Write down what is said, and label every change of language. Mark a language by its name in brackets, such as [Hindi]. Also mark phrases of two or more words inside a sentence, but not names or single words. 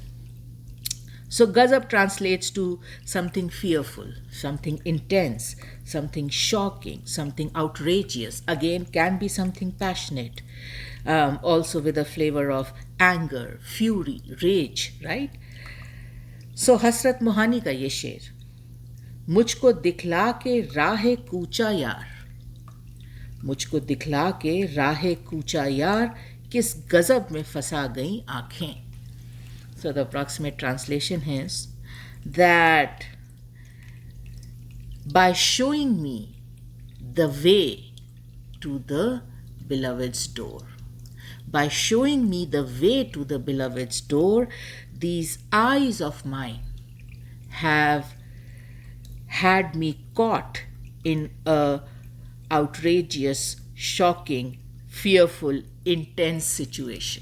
[English] So gazab translates to something fearful, something intense, something shocking, something outrageous. Again, can be something passionate. Also with a flavor of anger, fury, rage, right? [Urdu] So حسرت موہانی کا یہ شعر، مجھ کو دکھلا کے راہِ کوچۂ یار، مجھ کو دکھلا کے راہِ کوچۂ یار، کس غضب میں پھنسا گئیں آنکھیں. [English] So the approximate translation is that by showing me the way to the beloved's door, by showing me the way to the beloved's door, these eyes of mine have had me caught in a outrageous, shocking, fearful, intense situation.